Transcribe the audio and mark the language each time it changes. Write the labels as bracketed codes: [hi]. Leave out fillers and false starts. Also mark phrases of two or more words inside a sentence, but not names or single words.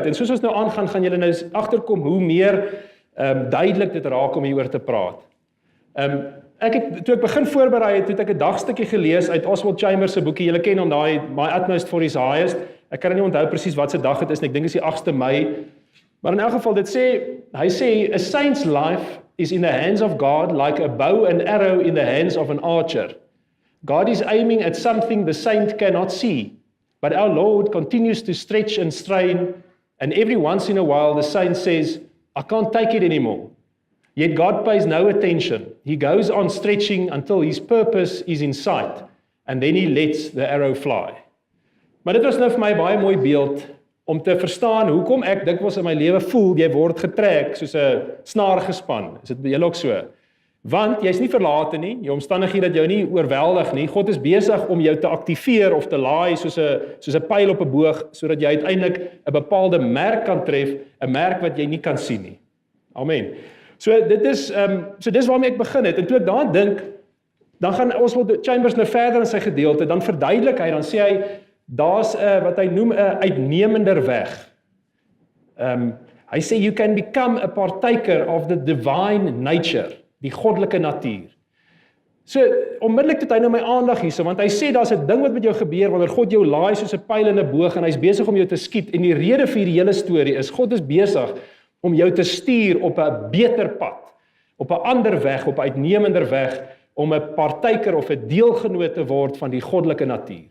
[af] En soos ons nou aangaan, gaan julle nou agterkom hoe meer duidelik dit raak om hieroor te praat. Toe ek begin voorberei het, het ek 'n dagstukkie gelees uit Oswald Chambers se boekie. Julle ken hom daai My Utmost for His Highest. Ek kan nie onthou presies wat se dag dit is nie. Ek dink dit is die 8de Mei. Maar in elk geval hy sê [en] a saint's life is in the hands of God like a bow and arrow in the hands of an archer. God is aiming at something the saint cannot see, but our Lord continues to stretch and strain, and every once in a while the saint says, I can't take it anymore. Yet God pays no attention. He goes on stretching until his purpose is in sight, and then he lets the arrow fly. [af] Maar dit was nou vir my 'n baie mooi beeld om te verstaan hoekom ek dikwels in my lewe voel jy word getrek soos 'n snaar gespan. Is dit by julle ook so? Want jy's nie verlate nie, jou omstandighede dat jou nie oorweldig nie. God is besig om jou te aktiveer of te laai soos 'n pyl op 'n boog sodat jy uiteindelik 'n bepaalde merk kan tref, 'n merk wat jy nie kan sien nie. Amen. So dis waarmee ek begin het. En toe ek daaraan dink, dan gaan Oswald Chambers nou verder in sy gedeelte, dan verduidelik hy, dan sê hy daar's 'n wat hy noem 'n uitnemender weg. Hy sê [en] you can become a partaker of the divine nature, [af] die goddelike natuur. So onmiddellik het hy nou my aandag hierso, want hy sê daar's 'n ding wat met jou gebeur wanneer God jou laai soos 'n pyl in 'n boog en hy's besig om jou te skiet. En die rede vir hierdie hele storie is God is besig om jou te stuur op 'n beter pad, op 'n ander weg, op 'n uitnemender weg, om 'n partyker of 'n deelgenoot te word van die goddelike natuur.